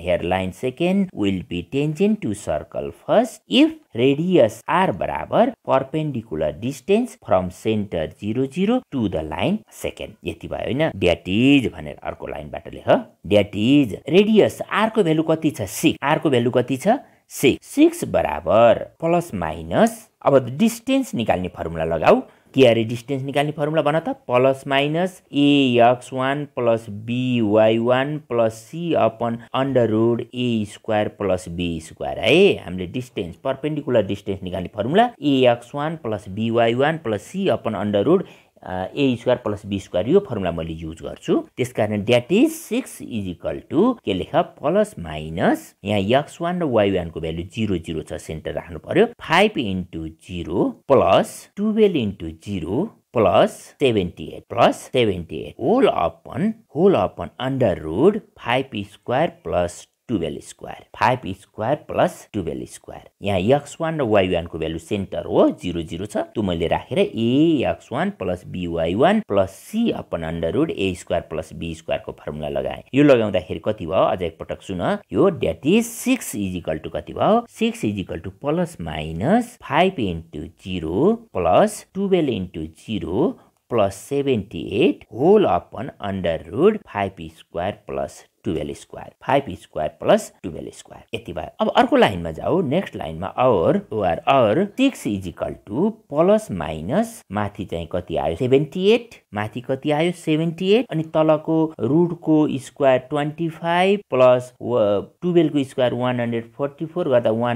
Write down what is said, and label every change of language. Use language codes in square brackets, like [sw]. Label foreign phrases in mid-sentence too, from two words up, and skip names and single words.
[en] here line second will be tangent to circle first if radius r बराबर perpendicular distance from centre 0 0 to the line second [ne] यति भयो हैन [en] that is [ne] भनेर अर्को लाइनबाट लेख [en] द्याट is radius r [ne] को भ्यालु कति छ 6 आर को भ्यालु कति छ 6 बराबर [en] plus minus [ne] अब डिस्टेन्स निकाल्ने फर्मुला लगाऊ के अरे डिस्टेन्स निकाल्ने फर्मुला भन त [en] plus minus ax1 plus by1 plus c upon under root a square plus b स्क्वायर [ne] है हामीले [en] distance perpendicular distance निकाल्ने formula ax1 plus by1 plus c upon under root a square plus b square [ne] यो फर्मुला मैले युज गर्छु त्यसकारण [en] that is 6 is equal to [ne] के लेख [en] plus minus [ne] यहाँ x1 र y1 को भ्यालु 0 0 छ सेन्टर राख्नु पर्यो [en] 5 into 0 plus 12 into 0 plus 78 whole upon under root 5 square plus 12 square 5 square plus 12 square 5 स्क्वायर प्लस 12 स्क्वायर [ne] यहाँ x1 र y1 को भ्यालु सेन्टर हो 0 0 छ त्यो मैले राखेर [en] ax1 plus by1 plus c upon under root a square plus b square [ne] को फर्मुला लगाए यो लगाउँदाखेरि कति भयो अझ एक पटक सुन यो [en] that is 6 is equal to [ne] कति भयो [en] 6 is equal to plus minus 5 into 0 plus 12 into 0 plus 78 whole upon under root 5 square plus 12 square 5 square plus 12 square 5 स्क्वायर प्लस 12 स्क्वायर [ne] यति भयो अब अर्को लाइनमा जाऊ [en] नेक्स्ट लाइनमा और 6 is equal to plus minus [ne] माथि चाहिँ कति आयो 78 माथि कति आयो 78 अनि तलको रुटको स्क्वायर 25 [en] प्लस 12 को स्क्वायर 144 गर्दा